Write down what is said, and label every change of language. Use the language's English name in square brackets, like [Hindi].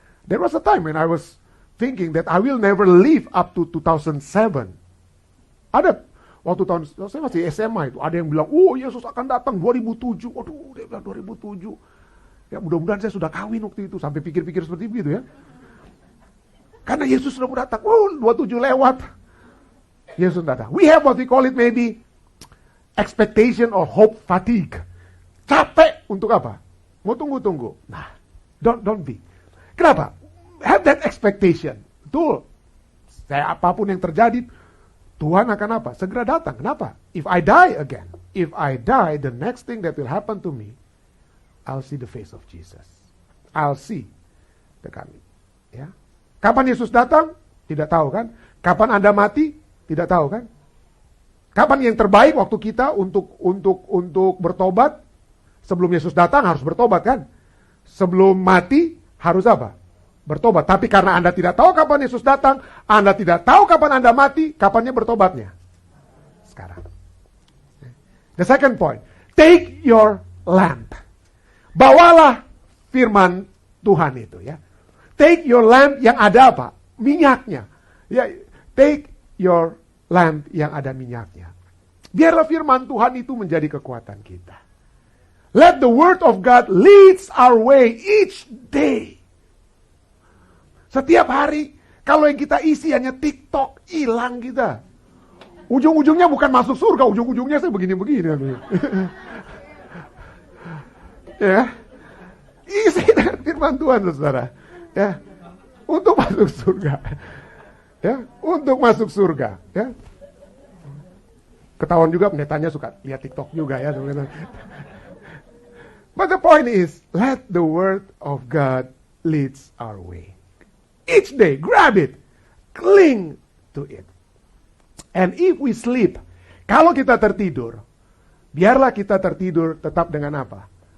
[English] There was a time when I was thinking that I will never live up to 2007. [Indonesian] Ada waktu saya masih SMA itu, ada yang bilang, Yesus akan datang 2007. Aduh, dia bilang 2007. Ya mudah-mudahan saya sudah kawin waktu itu, sampai pikir-pikir seperti itu ya. Karena Yesus sudah mau datang. 27 lewat. Yesus datang. [English] We have what we call it maybe expectation or hope fatigue. [Indonesian] Capek untuk apa? Mau tunggu-tunggu. Nah, [English] don't be. [Indonesian] Kenapa? [English] Have that expectation. Betul. [Indonesian] Apapun yang terjadi, Tuhan akan apa? Segera datang. Kenapa? [English] If I die again, the next thing that will happen to me, I'll see the face of Jesus. I'll see the coming. [Indonesian] Ya. Kapan Yesus datang? Tidak tahu kan? Kapan Anda mati? Tidak tahu kan? Kapan yang terbaik waktu kita untuk bertobat? Sebelum Yesus datang harus bertobat kan? Sebelum mati harus apa? Bertobat. Tapi karena Anda tidak tahu kapan Yesus datang, Anda tidak tahu kapan Anda mati, kapannya bertobatnya? Sekarang. [English] The second point, take your lamp. [Indonesian] Bawalah firman Tuhan itu ya. [English] Take your lamp [Indonesian] yang ada apa? Minyaknya. Ya, [English] take your lamp [Indonesian] yang ada minyaknya. Biarlah firman Tuhan itu menjadi kekuatan kita. [English] Let the word of God leads our way each day. [Indonesian] Setiap hari, kalau yang kita isi hanya TikTok, hilang kita. Ujung-ujungnya bukan masuk surga, ujung-ujungnya saya begini-begini. Ya, isi dengan firman Tuhan, saudara. Ya, untuk masuk surga. Ya, untuk masuk surga. Ya. Ketahuan juga pendetanya suka lihat TikTok juga ya. [English] But the point is, let the word of God leads our way. Each day, grab it, cling to it. And if we sleep, [Indonesian] kalau kita tertidur, biarlah kita tertidur tetap dengan apa?